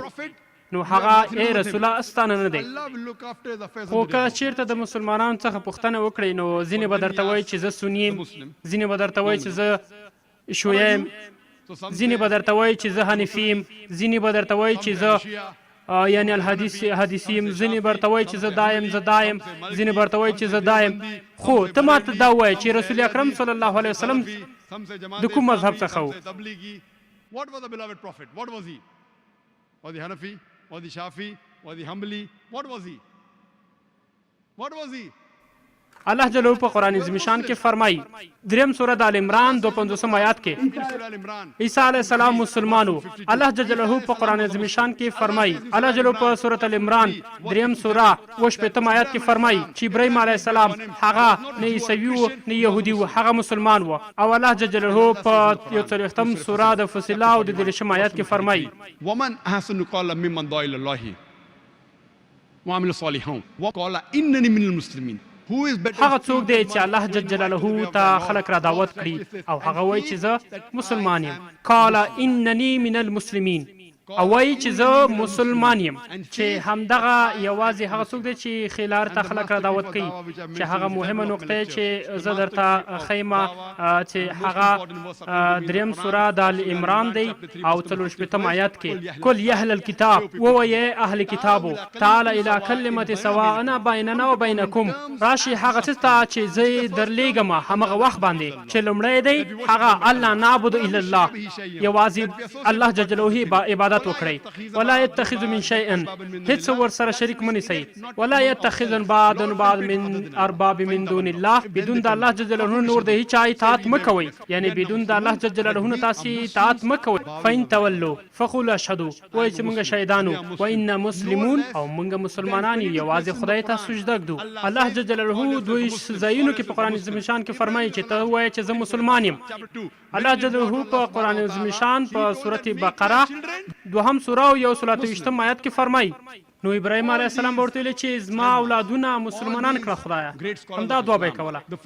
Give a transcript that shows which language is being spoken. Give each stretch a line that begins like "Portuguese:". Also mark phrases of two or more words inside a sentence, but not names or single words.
Pashto: نو هغه ای رسول الله ستانه نه دی. خو که چېرته د مسلمانانو څخه پوښتنه وکړئ نو ځینې به درته وایي چې زه سني یم، ځینې به درته وایي چې زه شیعه یم، ځینې به درته وایي چې زه حنفي یم، ځینې به درته وایي چې زه یعنی حدیثي یم، ځینې به درته وایي چې زه دا یم، ځینې به درته وایي چې زه دا یم. خو ته ماته دا ووایه چې رسول اکرم
Arabic: صلی الله علیه وسلم
Pashto: د کوم مذهب څخه و؟
English: What was the beloved prophet? What was he? Was he Hanafi? Was he Shafi? Was he Hanbali? What was he? What was he?
Pashto: الله جل په قرآن عظیم شان کې فرمایي دریم سوره د آل عمران 250 آیات کې Surah Al-Imran. عیسی
Arabic: علیه السلام
Pashto: مسلمانو. الله
Arabic: جل جلاله
Pashto: په قرآن عظیم شان کې فرمایي الله جل په سوره ال عمران دریم سوره 58 آیات کې فرمایي چې ابراهیم علیه السلام هغه نه عیسوي و نه يهودي و، هغه مسلمان و. او الله
Arabic: جل جلاله
Pashto: په 40 سوره د فصله او د 13 آیات کې فرمایي
Arabic: ومن أحسن قولا ممن دعا إلى الله وعمل صالحا وقال إنني من المسلمين.
English: Who is better?
Pashto: هغه څوک دی چې الله
Arabic: جل جلاله
Pashto: ته خلق را دعوت کړي او هغه وایي چې زه مسلمان یم.
Arabic: قال انني من المسلمین،
Pashto: او وایي چې زه مسلمان یم. چې همدغه یوازې هغه څوک دی چې خلار ته خلق را دعوت کوي چې هغه مهمه نقطه چې زه درته ښیمه چې هغه دریم سوره د آل عمران دی او 40 آیات کې
Arabic: کل یا اهل الکتاب
Pashto: ووایي اهل کتابو
Arabic: تعالی الی کلمة سواء بیننا و بینکم،
Pashto: راشي هغه څه ته چې زه درلیږم همغه وخت باندې چې لومړی دی هغه الله
Arabic: نعبد الا الله،
Pashto: یوازې الله
Arabic: جل جلاله
Pashto: عبادت وکړئ.
Arabic: ولا يتخذ من شيء،
Pashto: هیڅ ورسره شریک مه نیسئ.
Arabic: ولا يتخذ بعض من ارباب من دون الله،
Pashto: بدون د الله
Arabic: جل جلاله
Pashto: نور د هیچا اطاعت مه کوئ، یعنی بدون د الله
Arabic: جل جلاله
Pashto: تاسې اطاعت مه کوئ.
Arabic: فإن تولوا فقولوا اشهدوا،
Pashto: وایي چې موږ شهیدانو
Arabic: وإنا مسلمون،
Pashto: او موږ مسلمانان یو، یوازې خدای ته سجده ږدو. الله
Arabic: جل جلاله
Pashto: دوی ځایونو کې په قرآن عظیم شان کې فرمایي چې ته وایې چې زه مسلمان یم. الله
Arabic: جل جلاله
Pashto: په قرآن عظیم شان په سورة بقره 2 سوره او 123 آیات کې فرمایي نو ابراهیم
Arabic: علیه السلام
Pashto: ورته ویل چې زما اولادونه مسلمانان کړه خدایا، همدا دعا به یې کوله.